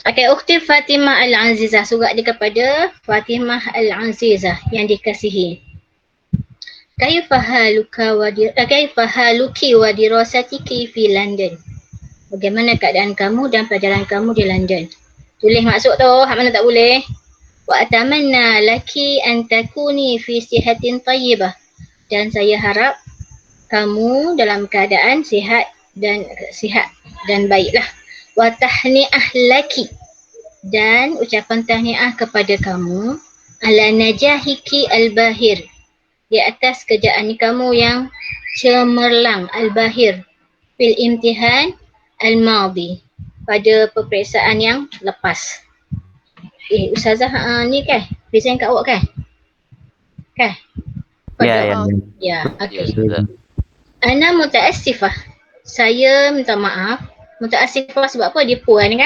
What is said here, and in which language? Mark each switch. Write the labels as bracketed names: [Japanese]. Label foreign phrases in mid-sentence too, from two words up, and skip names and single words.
[Malay] Okay, Ukhti Fatimah Al-Azizah, surat dia kepada Fatimah Al-Azizah yang dikasihi. [Arabic] كيف حالك ودراستك في لندن? [Malay] Bagaimana keadaan kamu dan pelajaran kamu di London? Tulis maksud tu, hak mana tak boleh. [Arabic] وأتمنى لك أن تكوني في صحة طيبة. [Malay] Dan saya harap kamu dalam keadaan sihat dan baiklah. [Arabic] وتهنئة لك, [Malay] dan ucapan tahniah kepada kamu [Arabic] على نجاحك الباهر, [Malay] di atas kerjaan kamu yang cemerlang, [Arabic] الباهر في الامتحان الماضي, [Malay] pada peperiksaan yang lepas. Ustazah ni kan present kat awak kan? Kan? Ya, okey. [Arabic] أنا متأسفة. [Malay] Saya minta maaf. Mutaassifah sebab apa? Dia puan kan?